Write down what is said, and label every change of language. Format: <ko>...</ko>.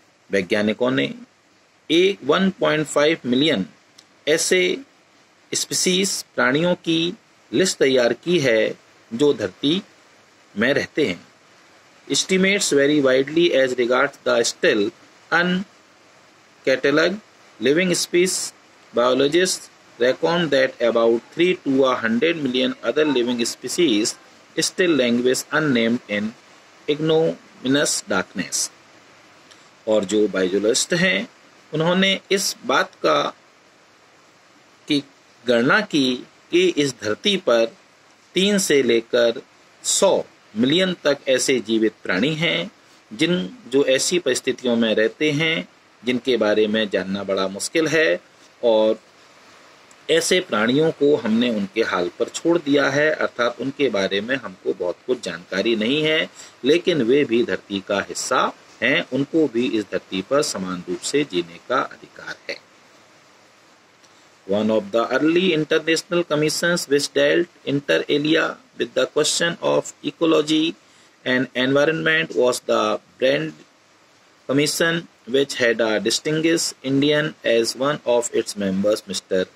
<hi>वैज्ञानिकों ने 1.5 मिलियन ऐसे स्पीसीज प्राणियों की लिस्ट तैयार की है जो धरती में रहते हैं।</hi> <en>Estimates vary widely as regards the still uncatalogued living species. Biologists reckon that about 3 to 100 million other living species still languish unnamed in ignominious darkness।</en> <hi>और जो बायोलॉजिस्ट हैं उन्होंने इस बात की गणना की कि इस धरती पर 3 से लेकर 100 मिलियन तक ऐसे जीवित प्राणी हैं जो ऐसी परिस्थितियों में रहते हैं जिनके बारे में जानना बड़ा मुश्किल है, और ऐसे प्राणियों को हमने उनके हाल पर छोड़ दिया है। अर्थात उनके बारे में हमको बहुत कुछ जानकारी नहीं है, लेकिन वे भी धरती का हिस्सा हैं, उनको भी इस धरती पर समान रूप से जीने का अधिकार है।</hi> <en>One of the early international commissions which dealt inter alia with the question of ecology and environment was the Brand Commission, which had a distinguished Indian as one of its members, Mr.</en>